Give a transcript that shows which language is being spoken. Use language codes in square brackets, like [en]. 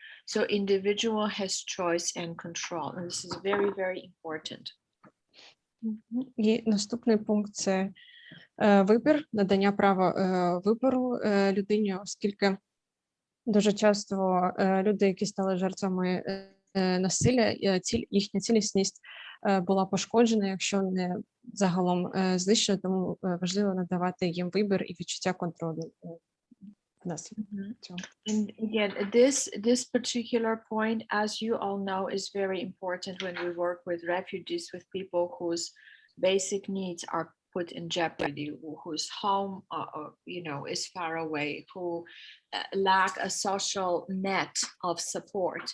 [en] So individual has choice and control, and this is very, very important. [uk] І наступний пункт – це вибір, надання права вибору людині, оскільки дуже часто люди, які стали жертвами насилля, їхня цілісність була пошкоджена, якщо не загалом знищена, тому важливо надавати їм вибір і відчуття контролю. [en] And again, this particular point, as you all know, is very important when we work with refugees, with people whose basic needs are put in jeopardy, whose home, is far away, who lack a social net of support.